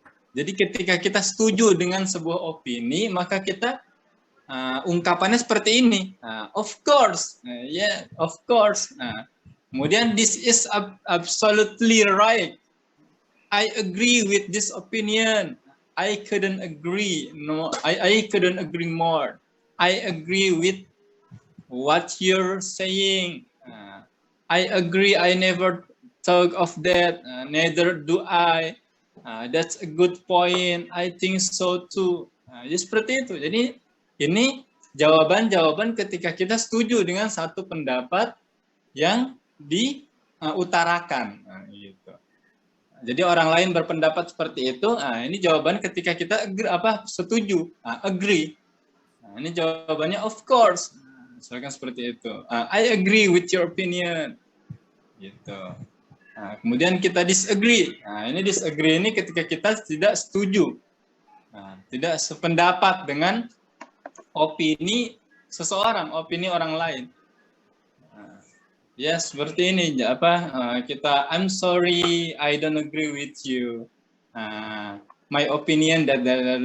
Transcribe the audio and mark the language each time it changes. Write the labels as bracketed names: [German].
[Indonesian] Jadi ketika kita setuju dengan sebuah opini, maka kita ungkapannya seperti ini. [English] Of course, yeah, of course. Kemudian this is absolutely right. I agree with this opinion. I couldn't agree. No, I couldn't agree more. I agree with what you're saying. I agree. I never thought of that. Neither do I. That's a good point. I think so too. [Indonesian] Jadi seperti itu. Jadi ini jawaban-jawaban ketika kita setuju dengan satu pendapat yang diutarakan. Gitu. Jadi orang lain berpendapat seperti itu. Ini jawaban ketika kita setuju, agree. Ini jawabannya [English] of course. [Indonesian] Misalkan seperti itu. [English] I agree with your opinion. [Indonesian] Gitu. Kemudian kita disagree. Ini disagree ini ketika kita tidak setuju, tidak sependapat dengan opini seseorang, opini orang lain. Ya seperti ini. [English] Kita I'm sorry, I don't agree with you. My opinion gitu.